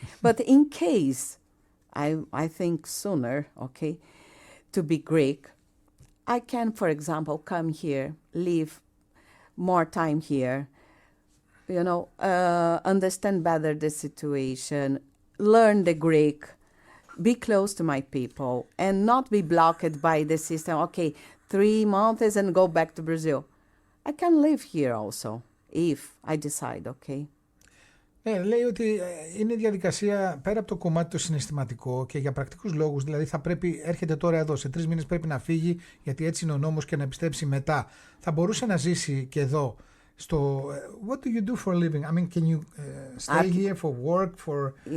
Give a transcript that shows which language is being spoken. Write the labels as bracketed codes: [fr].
[en] But in case, I think sooner, okay, to be Greek, I can, for example, come here, live more time here, you know, understand better the situation, learn the Greek, be close to my people, and not be blocked by the system, okay, 3 months and go back to Brazil. I can live here also, if I decide, okay? [el] Λέει ότι είναι διαδικασία πέρα από το κομμάτι το συναισθηματικό και για πρακτικούς λόγους, δηλαδή θα πρέπει, έρχεται τώρα εδώ, σε 3 μήνες πρέπει να φύγει γιατί έτσι είναι ο νόμος και να επιστρέψει μετά. Θα μπορούσε να ζήσει και εδώ στο [en] what do you do for a living? I mean, can you stay here for work, for